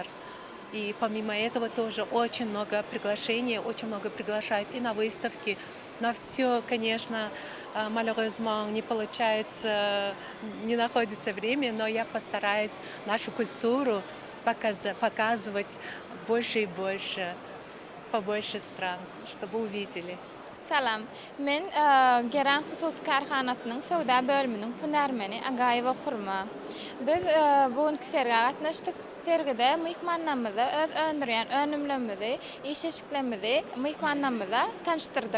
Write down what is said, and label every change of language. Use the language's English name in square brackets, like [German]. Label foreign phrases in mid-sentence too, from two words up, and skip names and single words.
[Russian] И помимо этого тоже очень много приглашений, очень много приглашают и на выставки. На все, конечно, malheureusement не получается, не находится время, но я постараюсь нашу культуру показывать больше и больше, побольше стран, чтобы увидели. [Turkmen] Salam. Men Gelen Husus Karxanasynyň Sowda bölüminiň hünärmeni Agaýewa Xurma. Biz bugün sergiye gatnaşdyk. Sergide mehmanlarymyzy öz öndürýän önümlerimizi, iş-eşiklerimizi mehmanlarymyza tanıştyrdyk.